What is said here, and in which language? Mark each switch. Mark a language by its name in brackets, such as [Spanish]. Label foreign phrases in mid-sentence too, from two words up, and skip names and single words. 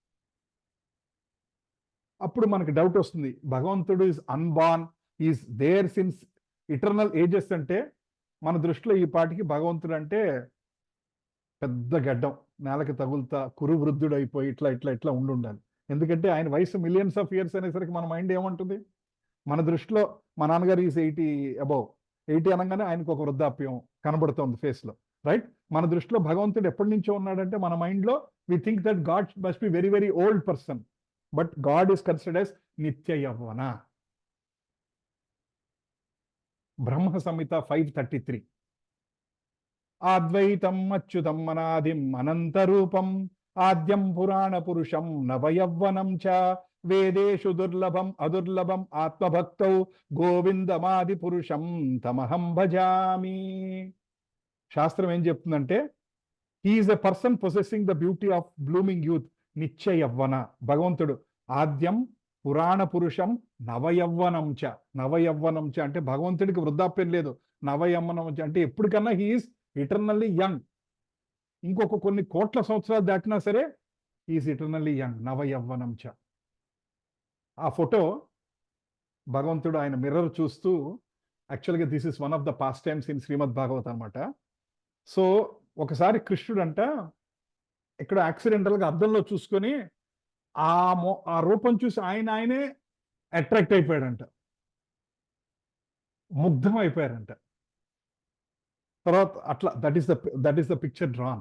[Telugu] అప్పుడు మనకు డౌట్ వస్తుంది, భగవంతుడు [English] is unborn, is there since eternal ages [Telugu] అంటే మన దృష్టిలో ఈ పాటికి భగవంతుడు అంటే పెద్ద గడ్డం, నేలకి తగులుతా కురు వృద్ధుడు అయిపోయి ఇట్లా ఉండాలి. ఎందుకంటే ఆయన వయసు [English] millions of years [Telugu] అనేసరికి మన మైండ్ ఏమంటుంది? మన దృష్టిలో మా నాన్నగారు [English] is 80 above. [Telugu] 80 అనగానే ఆయనకు ఒక వృద్ధాప్యం కనబడుతోంది ఫేస్లో, రైట్? మన దృష్టిలో భగవంతుడు ఎప్పటి నుంచో ఉన్నాడంటే మన మైండ్లో [English] we think that God must be very very old person. but God is considered as [Sanskrit] నిత్య యవ్వన. [English] బ్రహ్మ సంహిత 5:33. [Sanskrit] ఆద్వైతం అచ్యుతం అనాదిం అనంతరూపం ఆద్యం పురాణ పురుషం నవయవ్వనం చ వేదేషు దుర్లభం అదుర్లభం ఆత్మభక్తౌ గోవిందమాది పురుషం తమహం భజామి. [Telugu] శాస్త్రం ఏం చెప్తుందంటే, [English] he is a person possessing the beauty of blooming youth, [Sanskrit] నిత్య యవ్వన. [Telugu] భగవంతుడు [Sanskrit] ఆద్యం పురాణ పురుషం నవయవ్వనం చ [Telugu] అంటే భగవంతుడికి వృద్ధాప్యం లేదు. [Sanskrit] నవయవ్వనం చ [Telugu] అంటే ఎప్పటికన్నా [English] he is eternally young. [Telugu] ఇంకొక కొన్ని కోట్ల సంవత్సరాలు దాటినా సరే [English] he is eternally young, [Sanskrit] నవయవ్వనం చ. [Telugu] ఆ ఫోటో భగవంతుడు ఆయన మిర్రర్ చూస్తూ యాక్చువల్గా [English] this is one of the past times in Srimad Bhagavat అనమాట. [Telugu] సో ఒకసారి కృష్ణుడంట ఇక్కడ యాక్సిడెంటల్గా అద్దంలో చూసుకొని ఆ రూపం చూసి ఆయనే అట్రాక్ట్ అయిపోయాడంట, ముగ్ధం అయిపోయారంట. తర్వాత అట్లా [English] that is the picture drawn.